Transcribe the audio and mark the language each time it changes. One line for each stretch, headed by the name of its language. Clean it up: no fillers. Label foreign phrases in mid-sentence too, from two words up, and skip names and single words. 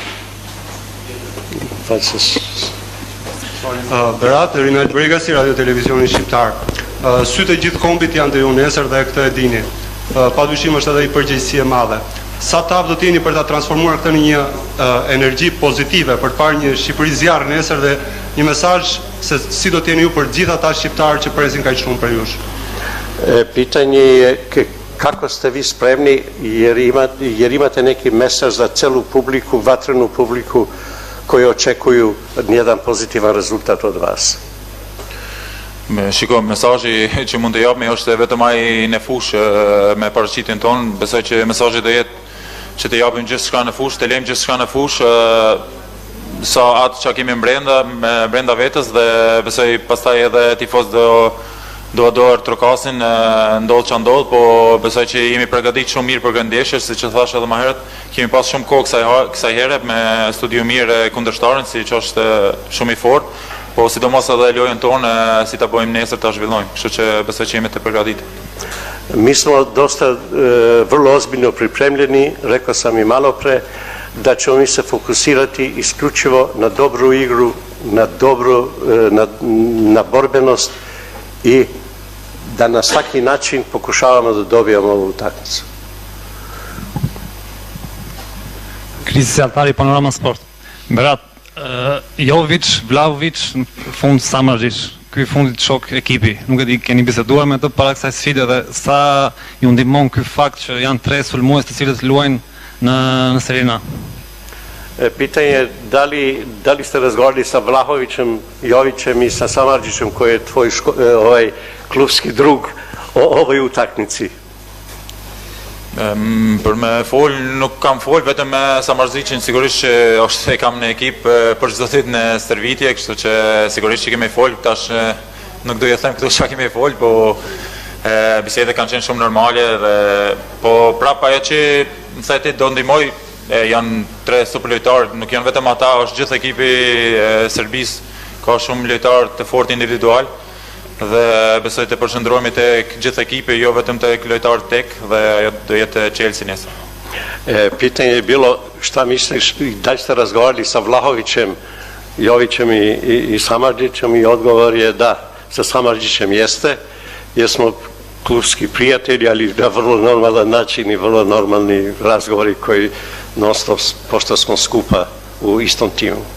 Albanian: Berat, Rinald Bregasi, Radio Televizioni Shqiptar. Sytë e gjithë kombit janë të ju nesër dhe këtë e dini. Padyshim është edhe i përgjegjësi e madhe. Sa tavë do t'jeni për ta transformuar këtë në një energji pozitive për të parë një Shqipëri zjarr nesër dhe një mesazh se si do t'jeni ju për gjithë ata shqiptarë që presin kaq shumë për jush?
Serbian: Pitanje je kako ste vi spremni jer imate neki mesaz za celu publiku, vatrenu publiku koji očekuju jedan pozitivan rezultat od vas.
Albanian: Shiko, mesazhi që mund të japim është vetëm ai në fushë me paraqitjen tonë. Besoj që mesazhi do jetë që të japim gjithçka në fushë, të lejmë gjithçka në fushë, sa atë që kemi brenda vetes dhe besoj pastaj edhe tifoz do do trokasin, ndodh që ndodh, po besoj që jemi përgatitur shumë mirë për këtë ndeshje, siç e thash edhe më herët, kemi pas shumë kohë kësaj here me studiu mirë e kundërshtarin, siç është shumë i fortë, po sidomos edhe lojën tonë si ta bëjmë nesër ta zhvillojmë, kështu që besoj që jemi të përgatitur.
Serbian: Mi smo dosta vrlo ozbiljno pripremljeni, rekao sam i malo pre, da ćemo mi se fokusirati isključivo na dobru igru, na borbenost i da na svaki način pokušavamo da dobijemo ovu utakmicu.
Albanian: Krizi Altari, Panorama Sport. Berat, Jovic, Vlahovic, në fund Samardžić, ky fundit shok ekipi. Nuk e di, keni biseduar me të para kësaj sfide dhe sa ju ndihmon ky fakt që janë 3 sulmues të cilët luajnë në Serie A?
Serbian: Pitanje je da li ste razgovarali sa Vlahovićem, Jovićem i sa Samardžićem koji je tvoj klubski drug o ovoj utakmici?
Albanian: Për me fol, nuk kam fol, vetëm me Samardžićin, sigurisht që është e kam në ekip për çdo ditë në stërvitje, kështu që sigurisht që kemi fol, tash nuk do të them këtu çka kemi fol, po bisedet kanë qenë shumë normale dhe po prapa ajo që më thëti do ndihmoj, janë 3 super lojtarë, nuk janë vetëm ata, është gjithë ekipi Serbisë, ka shumë lojtarë të fortë individual dhe besoj të përshëndrohemi tek gjithë ekipi, jo vetëm tek lojtarët tek, dhe do jetë Chelsea nesër.
Serbian: Pitanje je bilo šta misliš, da li ste razgovarali sa Vlahovićem, Jovićem i Samardžićem, i odgovor je da, sa Samardžićem jeste, jer smo klubski prijatelji, ali na vrlo normalan način i vrlo normalni razgovori koji non stop, pošto smo skupa u istom timu.